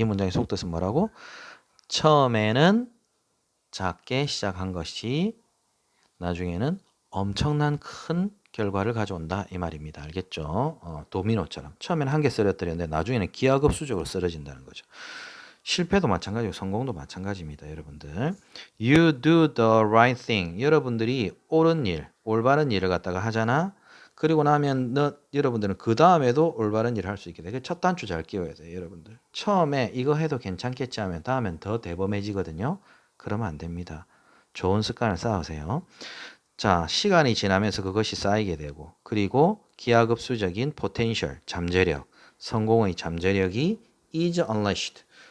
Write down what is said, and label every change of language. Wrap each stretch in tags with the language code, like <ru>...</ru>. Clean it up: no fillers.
<ko>이 문장의 속뜻은 뭐라고? 처음에는 작게 시작한 것이 나중에는 엄청난 큰 결과를 가져온다 이 말입니다. 알겠죠? 도미노처럼 처음에는 한 개 쓰러뜨렸는데 나중에는 기하급수적으로 쓰러진다는 거죠. 실패도 마찬가지고 성공도 마찬가지입니다.</ko> <en>여러분들 You do the right thing.</en> <ko>여러분들이 옳은 일, 올바른 일을 갖다가 하잖아. 그리고 나면 여러분들은 그 다음에도 올바른 일을 할 수 있게 돼. 첫 단추 잘 끼워야 돼요. 여러분들 처음에 이거 해도 괜찮겠지 하면 다음엔 더 대범해지거든요. 그러면 안 됩니다. 좋은 습관을 쌓으세요. 자, 시간이 지나면서 그것이 쌓이게 되고 그리고 기하급수적인 potential, 잠재력, 성공의 잠재력이</ko> <en>is unleashed.</en>